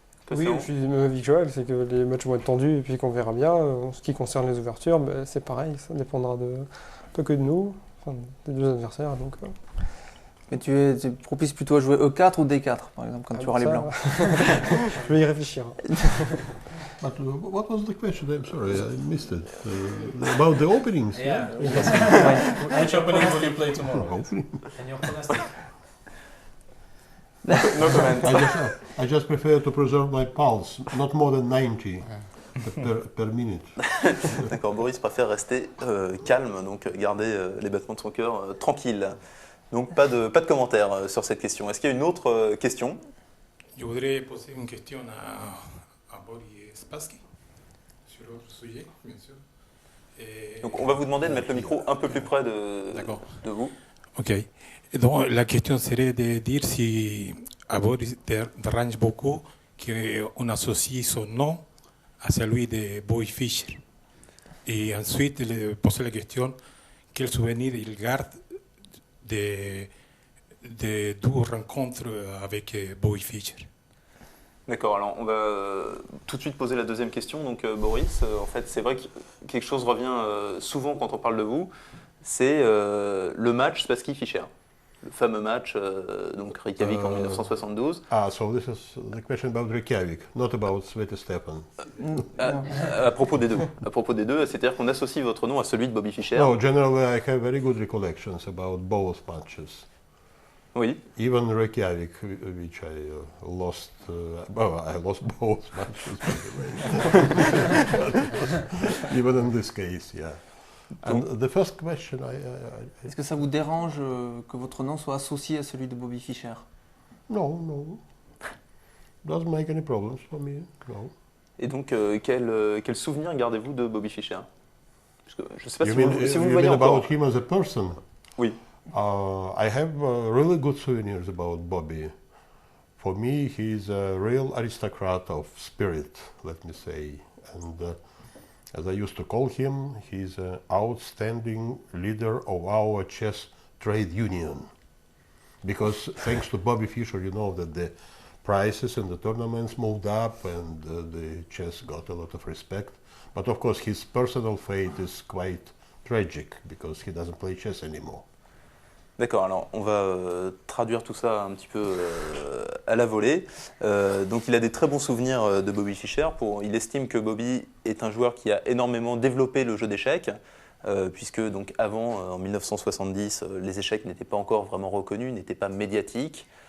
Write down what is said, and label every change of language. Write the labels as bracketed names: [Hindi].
[French] Oui, je suis du même avis que Joël, c'est que les matchs vont être tendus et puis qu'on verra bien. En ce qui concerne les ouvertures, c'est pareil, ça dépendra pas que de nous, enfin, des deux adversaires. Donc, Mais tu es propice plutôt à jouer E4 ou D4, par exemple, quand tu auras les blancs. Je vais y réfléchir. [English] But what was the question? I'm sorry, I missed it. About the openings. Yeah. Which opening will you play tomorrow? Hopefully. And your pronostic? No comment. I just prefer to preserve my pulse, not more than 90 per minute. [French] D'accord, Boris préfère rester calme, donc garder les battements de son cœur tranquilles. Donc pas de commentaires sur cette question. Est-ce qu'il y a une autre question? Je voudrais poser une question à Boris Spassky sur le sujet, bien sûr. Donc on va vous demander de mettre le micro un peu plus près de vous. Ok. Et donc la question serait de dire si à Boris dérange beaucoup qu'on associe son nom à celui de Bobby Fischer. Et ensuite, poser la question, quel souvenir il garde de deux rencontres avec Bobby Fischer. D'accord, alors on va tout de suite poser la deuxième question. Donc Boris, en fait c'est vrai que quelque chose revient souvent quand on parle de vous, c'est le match Spassky-Fischer. le fameux match, donc Reykjavik en 1972. [English] So this is the question about Reykjavik, not about Sveti Stepan. [French] À propos des deux, c'est-à-dire qu'on associe votre nom à celui de Bobby Fischer. [English] No, generally I have very good recollections about both matches. [French] Oui. [English] Even Reykjavik, which I lost, I lost both matches, by the way. Even in this case, yeah. And the first question, [French] Est-ce que ça vous dérange que votre nom soit associé à celui de Bobby Fischer? [English] No. Doesn't make any problems for me, no. [French] Et donc, quel souvenir gardez-vous de Bobby Fischer? Parce que je ne sais pas [English] You [French] si [English] mean, [French] vous [English] you [French] le voyez [English] mean [French] encore. [English] about him as a person? [French] Oui. [English] I have really good souvenirs about Bobby. For me, he's a real aristocrat of spirit, let me say. And as I used to call him, he's an outstanding leader of our chess trade union. Because thanks to Bobby Fischer, you know that the prices in the tournaments moved up and the chess got a lot of respect. But of course, his personal fate is quite tragic because he doesn't play chess anymore. [French] D'accord, alors on va traduire tout ça un petit peu à la volée. Donc il a des très bons souvenirs de Bobby Fischer. Il estime que Bobby est un joueur qui a énormément développé le jeu d'échecs, puisque donc avant, en 1970, les échecs n'étaient pas encore vraiment reconnus, n'étaient pas médiatiques.